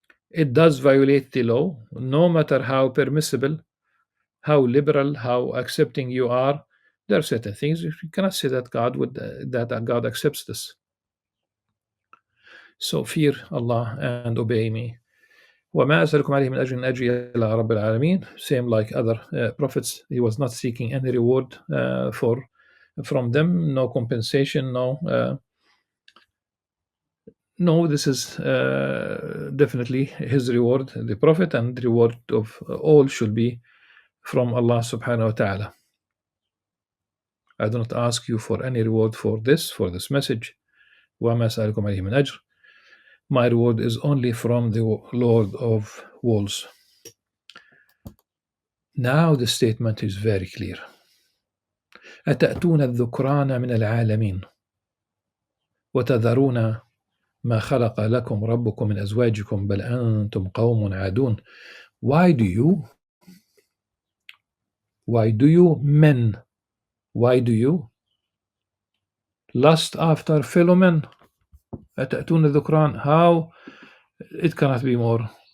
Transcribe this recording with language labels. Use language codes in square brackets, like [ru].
[en] It does violate the law, no matter how permissible, how liberal, how accepting you are. There are certain things you cannot say that God accepts this. So fear Allah and obey me. [ar] وما أسألكم عليه من أجر إن أجري إلى رب العالمين. [en] Same like other prophets, he was not seeking any reward from them, no compensation, no. This is definitely his reward, the prophet, and the reward of all should be from Allah subhanahu wa ta'ala. I do not ask you for any reward for this message. [ar] وما أسألكم عليه من أجر. [en] My reward is only from the Lord of worlds. Now the statement is very clear. [ar] أتأتون الذكران من العالمين وتذرون ما خلق لكم ربكم من أزواجكم بل أنتم قوم عادون. [en] Why do you men, why do you lust after fellow men? [ar] أتأتون الذكران, [en] how it cannot be more.